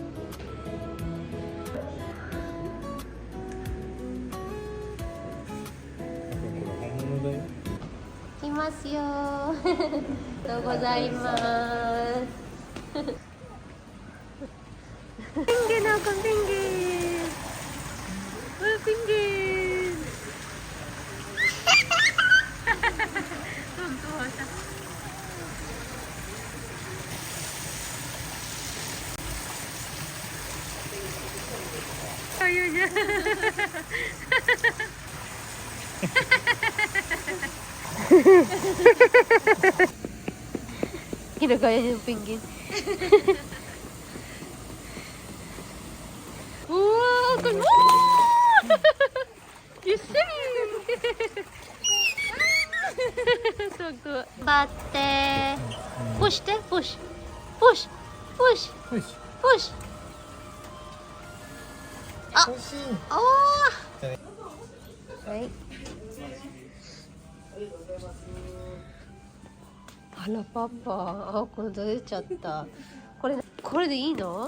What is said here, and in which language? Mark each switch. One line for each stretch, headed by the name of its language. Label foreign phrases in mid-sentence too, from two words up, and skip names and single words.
Japanese: 本物だよ。来ますよ。ありがとうございます。
Filipino: Penguin ako, penguin.
English: Oh, penguin.
Filipino: Tuwa siya. Ayaw niya. Ginagaya niya yung penguin.
English: Wow! You see?
Filipino: Tuwag-tuwa. Bate.
English: Push te, push. Push. Push.
Japanese: よし。
English: Push.
Japanese: 欲しい。
English: Oh! Right. Hala, Papa.
Filipino: Ako,
Japanese: 出ちゃった。これでいいの？